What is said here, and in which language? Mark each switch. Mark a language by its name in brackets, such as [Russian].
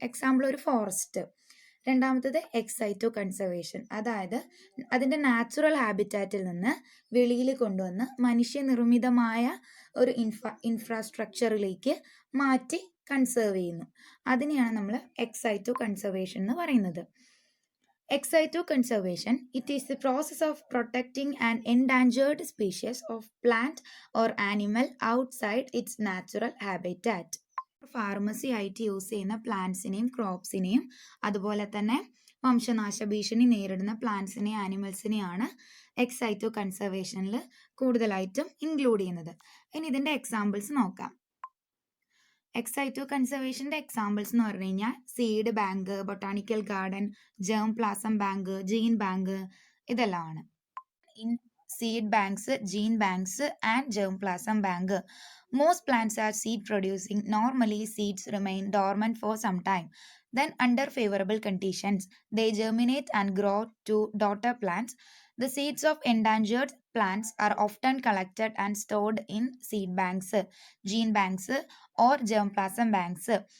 [Malayalam] Example ഒരു forest. രണ്ടാമത്തത് എക്സൈറ്റോ conservation, അതായത് അതിൻ്റെ നാച്ചുറൽ ഹാബിറ്റാറ്റിൽ നിന്ന് വെളിയിൽ കൊണ്ടുവന്ന് മനുഷ്യനിർമ്മിതമായ ഒരു ഇൻഫ്രാസ്ട്രക്ചറിലേക്ക് മാറ്റി കൺസേർവ് ചെയ്യുന്നു. അതിനെയാണ് നമ്മൾ എക്സൈറ്റോ കൺസർവേഷൻ എന്ന് പറയുന്നത്. [English] Ex-situ conservation, it is the process of protecting an endangered species of plant or animal outside its natural habitat. [Malayalam] Pharmacy ആയിട്ട് യൂസ് ചെയ്യുന്ന പ്ലാന്റ്സിനെയും ക്രോപ്സിനെയും അതുപോലെ തന്നെ വംശനാശ ഭീഷണി നേരിടുന്ന പ്ലാന്റ്സിനെയും ആനിമൽസിനെയാണ് എക്സൈറ്റോ കൺസർവേഷനിൽ കൂടുതലായിട്ടും ഇൻക്ലൂഡ് ചെയ്യുന്നത്. ഇനി ഇതിൻ്റെ എക്സാമ്പിൾസ് നോക്കാം. എക്സൈറ്റോ കൺസർവേഷൻ്റെ എക്സാമ്പിൾസ് എന്ന് പറഞ്ഞു കഴിഞ്ഞാൽ seed bank, botanical garden, germ plasm bank, gene bank ഇതെല്ലാമാണ്. [English] In seed banks, gene banks, and germplasm bank. Most plants are seed producing. Normally, seeds remain dormant for some time. Then, under favorable conditions, they germinate and grow to daughter plants. The seeds of endangered plants are often collected and stored in seed banks, gene banks, or germplasm banks.